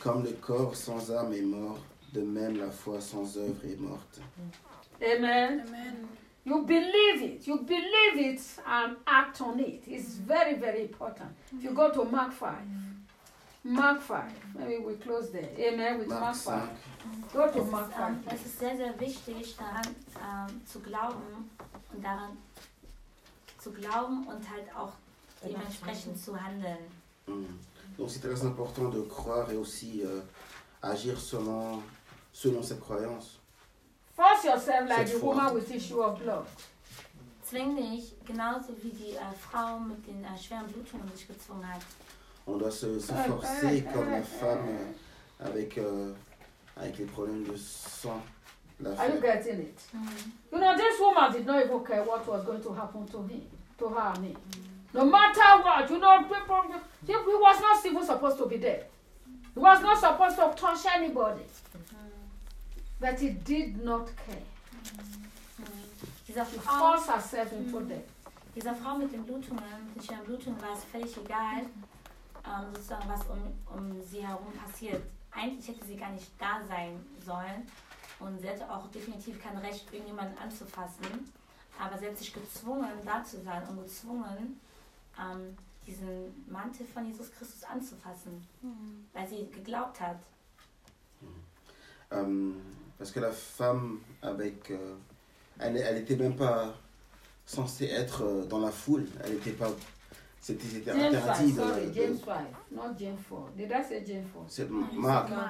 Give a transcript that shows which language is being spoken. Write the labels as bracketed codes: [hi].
[fr] Comme le corps sans âme est mort, de même la foi sans œuvre est morte. [en] Amen. Amen. You believe it. You believe it and act on it. It's very, very important. If you go to Mark 5. Mark 5. Maybe we close there. Amen. With Mark 5. Go to Mark 5. [de] Es ist sehr, sehr wichtig, daran zu glauben und daran zu glauben und halt auch dementsprechend zu handeln. [fr] Donc c'est très important de croire et aussi agir selon cette croyance. [en] Force yourself like the woman with issue of blood. [de] Zwing dich, genauso wie die Frau mit den schweren Blutungen sich gezwungen hat. [fr] On doit se forcer comme la femme avec les problèmes de sang. [en] Are you getting it? Mm-hmm. You know, this woman did not even care what was going to happen to him, to her name. No matter what, you know, people, he was not even supposed to be there. He was not supposed to touch anybody. But he did not care. Mm-hmm. He forced herself into death. [de] Dieser Frau mit den Blutungen, mit schweren Blutungen, war es völlig egal, sozusagen, was um sie herum passiert. Eigentlich hätte sie gar nicht da sein sollen und sie hätte auch definitiv kein Recht, irgendjemanden anzufassen. Aber sie hat sich gezwungen, da zu sein und gezwungen, diesen Mantel von Jesus Christus anzufassen, mm-hmm. weil sie geglaubt hat. [fr] Parce que la femme avec elle était même pas censée être dans la foule, elle était pas c'était [en] James [fr] interdit 5, [en] sorry, James 5, not James 4. Did I say James 4? [fr] C'est [en] Mark. Mark